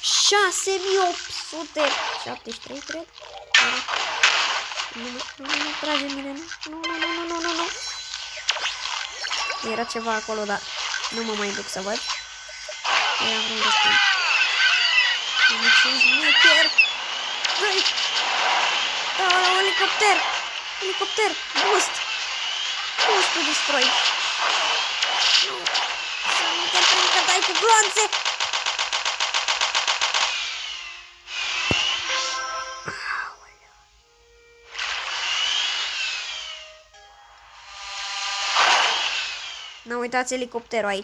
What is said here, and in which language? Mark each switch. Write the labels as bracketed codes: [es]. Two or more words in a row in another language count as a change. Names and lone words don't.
[ro] 6873, cred. Nu trage mine. Nu. Era ceva acolo, dar nu mă mai duc să văd. Era vreun destul. Șmecher. Dă-i! Da, elicopter! Elicopter! [en] Boost! Boost to destroy! [ro] Nu! Să nu te prind că dai cu glonțe! Nu uitați elicopterul aici.